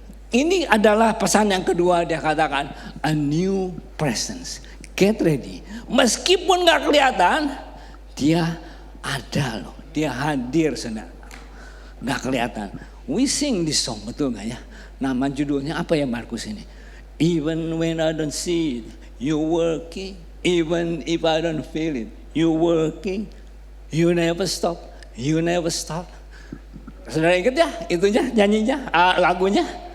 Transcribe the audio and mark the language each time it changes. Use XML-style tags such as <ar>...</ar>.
<id>Ini adalah pesan yang kedua, dia katakan</id> <en>a new presence. Get ready.</en> <id>Meskipun nggak kelihatan, dia ada loh, dia hadir saudara. Nggak kelihatan.</id> <en>We sing this song,</en> <id>betul nggak ya? Nama judulnya apa ya Markus ini?</id> <en>Even when I don't see it, you working. Even if I don't feel it, you working. You never stop. You never stop.</en> <id>Saudara ingat ya itunya, nyanyinya, lagunya.</id>